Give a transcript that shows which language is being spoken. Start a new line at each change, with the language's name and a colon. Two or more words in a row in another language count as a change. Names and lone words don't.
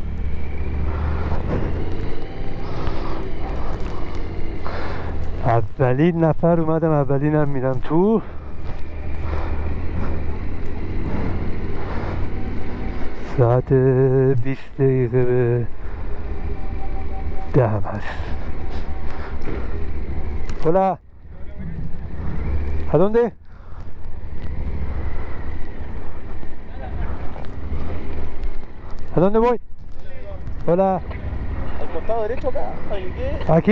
Persian: اولین نفر اومدم، اولینم میرم تو. ساعت 20 دقیقه به 10 هست.
Spanish: Hola. ¿A dónde? ¿A dónde voy? Hola. Al costado derecho acá, ¿Aquí?